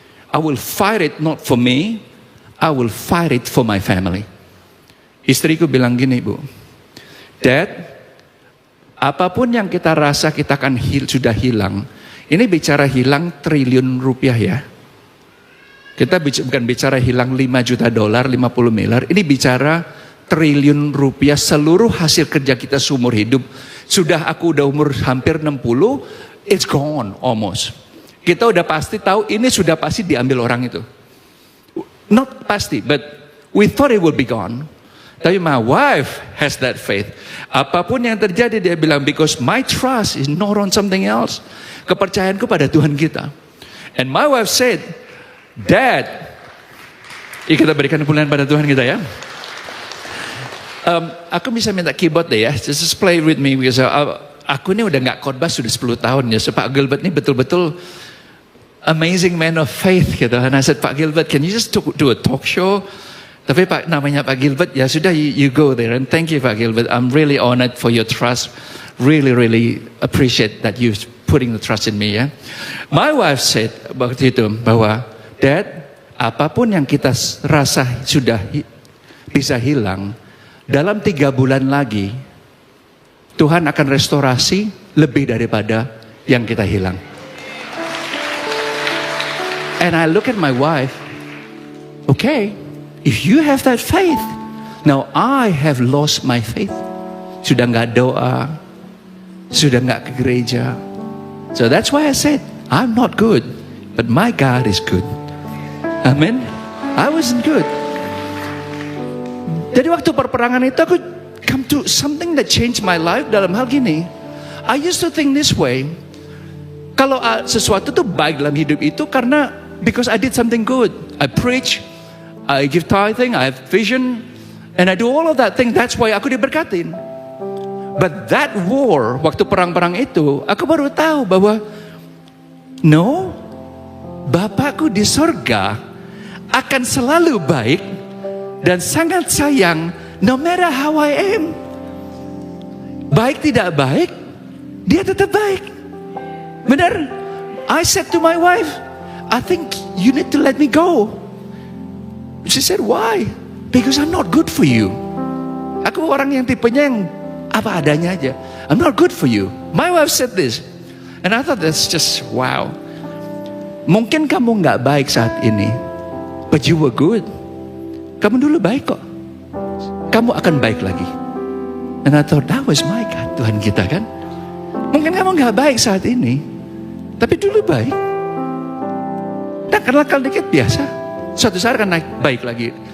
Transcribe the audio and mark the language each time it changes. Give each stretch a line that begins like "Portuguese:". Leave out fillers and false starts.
English: I will fight it not for me, I will fight it for my family.
Indonesian: Istriku bilang gini, Bu, Dad, apapun yang kita rasa kita akan sudah hilang, ini bicara hilang triliun rupiah ya. Kita bukan bicara hilang 5 juta dolar, 50 miliar, ini bicara triliun rupiah seluruh hasil kerja kita seumur hidup. Aku udah umur hampir 60,
English: it's gone almost.
Indonesian: Kita udah pasti tahu ini sudah pasti diambil orang itu.
English: Not pasti, but we thought it will be gone. Tapi my wife has that faith.
Indonesian: Apapun yang terjadi dia bilang,
English: because my trust is not on something else.
Indonesian: Kepercayaanku pada Tuhan kita.
English: And my wife said,
Indonesian: Dad, kita berikan pujian pada Tuhan kita ya. Aku bisa minta keyboard deh ya,
English: just play with me because
Indonesian: aku ini udah nggak khotbah sudah 10 tahun ya.
English: So Pak Gilbert
Indonesian: ini betul-betul
English: amazing man of faith gitu. And I said, Pak Gilbert, can you just do a talk show?
Indonesian: Tapi Pak namanya Pak Gilbert, ya sudah
English: you go there. And thank you Pak Gilbert, I'm really honored for your trust. Really appreciate that you putting the trust in me ya. My wife said
Indonesian: waktu itu bahwa, Dad, apapun yang kita rasa sudah bisa hilang, dalam 3 bulan lagi, Tuhan akan restorasi lebih daripada yang kita hilang.
English: And I look at my wife, okay, if you have that faith, now I have lost my faith.
Indonesian: Sudah nggak doa, sudah nggak ke gereja.
English: So that's why I said, I'm not good, but my God is good. Amen. I wasn't good.
Indonesian: Jadi waktu perperangan itu aku
English: come to something that changed my life
Indonesian: dalam hal gini.
English: I used to think this way.
Indonesian: Kalau sesuatu tuh baik dalam hidup itu karena
English: because I did something good. I preach, I give tithing, I have vision, and I do all of that thing. That's why
Indonesian: aku diberkatin.
English: But that war,
Indonesian: waktu perang-perang itu, aku baru tahu bahwa no, Bapakku di sorga akan selalu baik dan sangat sayang
English: no matter how I am.
Indonesian: Baik tidak baik, dia tetap baik. Benar?
English: I said to my wife, I think you need to let me go. She said, why? Because I'm not good for you.
Indonesian: Aku orang yang tipenya yang apa adanya aja.
English: I'm not good for you. My wife said this. And I thought that's just wow.
Indonesian: Mungkin kamu nggak baik saat ini,
English: but you were good.
Indonesian: Kamu dulu baik kok. Kamu akan baik lagi.
English: And I thought that was my God,
Indonesian: Tuhan kita kan. Mungkin kamu nggak baik saat ini, tapi dulu baik. Dan kenal dikit biasa. Suatu saat akan naik baik lagi.